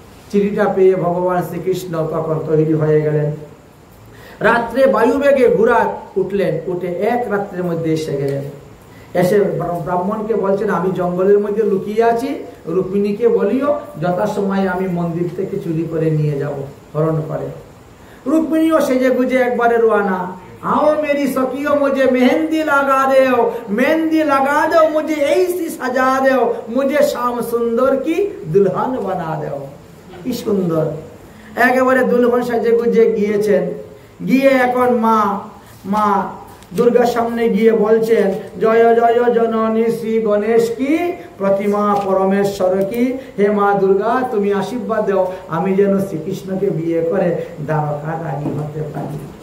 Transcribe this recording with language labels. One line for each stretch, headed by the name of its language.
Bangla: চিঠিটা পেয়ে ভগবান শ্রীকৃষ্ণ তখন তৈরি হয়ে গেলেন। রাত্রে বায়ুবেগে ঘোড়া উঠলেন, উঠে এক রাত্রের মধ্যে এসে গেলেন। এসে ব্রাহ্মণকে বলছেন, আমি জঙ্গলের মধ্যে লুকিয়ে আছি, রুক্মিণীকে বলিও যথাসময়ে আমি মন্দির থেকে চুরি করে নিয়ে যাব, হরণ করে। রুক্মিণীও সেজে গুজে একবারে রোয়ানা।
Hindi: आओ मेरी सखियों मुझे मेहंदी लगा दो, मेहंदी लगा दो मुझे, ऐसी सजा दो मुझे, श्याम सुंदर की दुल्हन बना दो।
Bangla: কি সুন্দর একেবারে দুলহন সাজে গুজে গিয়েছেন। গিয়ে এখন মা দুর্গার সামনে গিয়ে বলছেন,
Hindi: জয় জয় জননী শ্রী গণেশ কি, প্রতিমা পরমেশ্বর কি,
Bangla: হে মা দুর্গা তুমি আশীর্বাদ দাও, আমি যেন শ্রীকৃষ্ণকে বিয়ে করে দ্বারকা রানী হতে পারি।